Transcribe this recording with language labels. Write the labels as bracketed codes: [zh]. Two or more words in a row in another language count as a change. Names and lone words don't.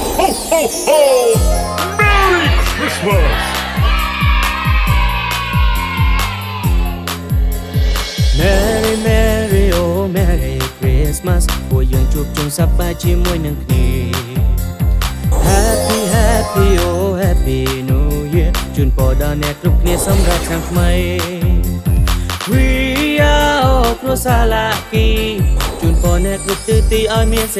[en] ho, ho, ho! Merry Christmas! Merry Merry oh Merry Christmas [km] ពួកយើងជួបជុំសប្បាយជាមួយនឹងគ្នា [en] Happy Happy oh Happy New Year [km] ជូនពរដល់អ្នកគ្រប់គ្នាសម្រាប់ឆ្នាំថ្មី [en] We are [km] គ្រួសារឡាគីជូនពរអ្នកគ្រប់ទិសទីឲ្យមានសេ